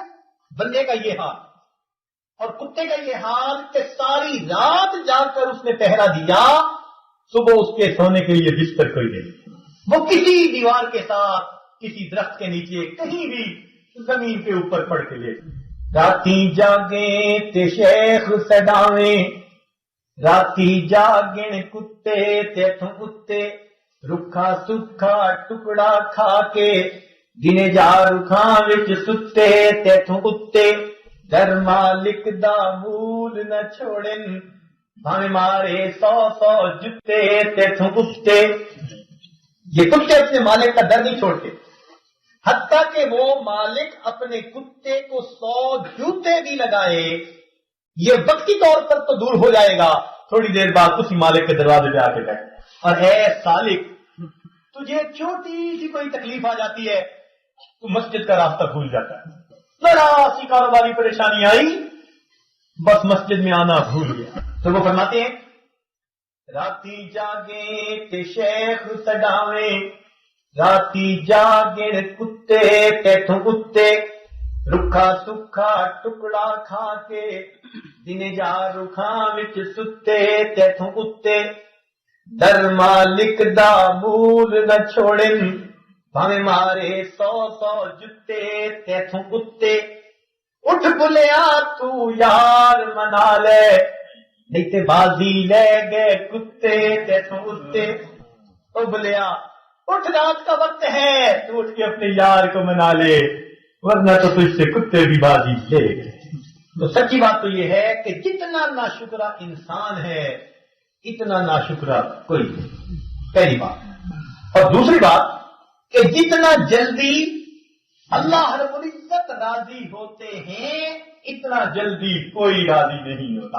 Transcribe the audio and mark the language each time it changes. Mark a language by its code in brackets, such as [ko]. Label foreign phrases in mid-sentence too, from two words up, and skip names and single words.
[ur] بندے کا یہ حال اور کتے کا یہ حال کہ ساری رات جا کر اس نے پہرا دیا، صبح اس کے سونے کے لیے بستر کوئی نہیں، وہ کسی دیوار کے ساتھ کسی درخت کے نیچے کہیں بھی زمین کے اوپر پڑ کے لے۔ [pa] راتی جاگیں تے شیخ سڈاویں، راتی جاگن کتے تیتھوں کتے، رکھا سکھا ٹکڑا کھا کے دنے جا رکھاں وچ ستے تیتھوں کتے، در مالک دا مول نہ چھوڑن بھاویں مارے 100 جتے تیتھوں کتے۔ [ur] یہ کتے اپنے مالک کا در نہیں چھوڑتے، حتیٰ کہ وہ مالک اپنے کتے کو 100 جوتے بھی لگائے، یہ وقتی طور پر تو دور ہو جائے گا، تھوڑی دیر بعد اسی مالک کے دروازے پہ آ کے بیٹھے، اور اے سالک تجھے چھوٹی سی کوئی تکلیف آ جاتی ہے تو مسجد کا راستہ بھول جاتا ہے. ذرا سی کاروباری پریشانی آئی بس مسجد میں آنا بھول گیا. تو وہ فرماتے ہیں [pa] راتی جاگے تے شیخ سڈاویں راتی جاگے کتے تیتھوں کتے رکھا سکھا ٹکڑا کھا کے دن جا رکھاں وچ ستے تیتھوں کتے در مالک دا مول نہ چھوڑن بھاویں مارے 100 جتے تیتھوں کتے اٹھ بلیا تو یار منا لے نہیں تے بازی لے گئے کتے تیتھوں کتے. او بلیا اٹھ [ur] رات کا وقت ہے تو اٹھ کے اپنے یار کو منا لے ورنہ تو تجھ سے کتے بھی بازی لے گئے. تو سچی بات تو یہ ہے کہ جتنا ناشکرا انسان ہے اتنا ناشکرا کوئی نہیں. پہلی بات. اور دوسری بات کہ جتنا جلدی اللہ رب العزت راضی ہوتے ہیں اتنا جلدی کوئی راضی نہیں ہوتا.